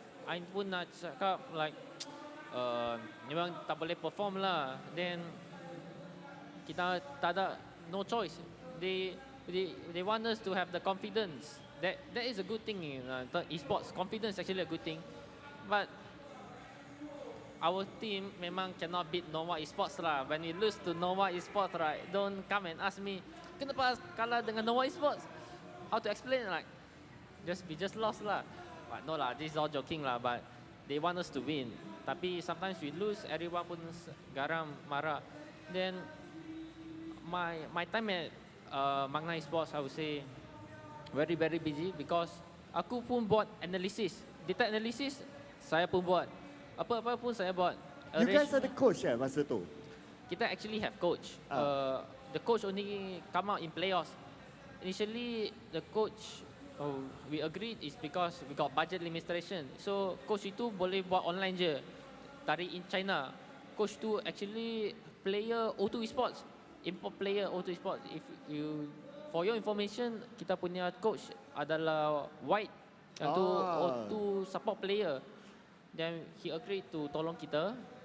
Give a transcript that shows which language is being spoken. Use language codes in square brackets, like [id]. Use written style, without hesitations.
[en] I [ms] pun nak cakap [en] like [ms] memang tak boleh perform lah. Then kita tak ada no choice. [en] They want us to have the confidence. That is a good thing in esports. Confidence actually a good thing. But our team [ms] memang [en] cannot beat Nova Esports lah. When we lose to Nova Esports, right, don't come and ask me [ms] kenapa kalah dengan [en] Nova Esports. How to explain, like we just lost lah. But no lah, this is all joking lah. But they want us to win. [ms] Tapi [en] sometimes we lose, [ms] everyone pun garam, marah. [en] Then my time at Magna Esports, I would say very busy because [ms] aku pun buat analisis, [en] data analysis [ms] saya pun buat. Apa pun saya buat. [en] You guys are the coach masa tu? [ms] Kita [en] actually have coach. The coach only come out in playoffs. Initially, the coach we agreed is because we got budget limitation. [ms] So coach itu boleh buat online je. Dari in China. Coach tu [en] actually player O2 Esports. Import player O2 Esports. If you, for your information, [ms] kita punya coach adalah [en] White. [ms] Yang tu [en] O2 support player. Then he agreed to [ms] tolong kita.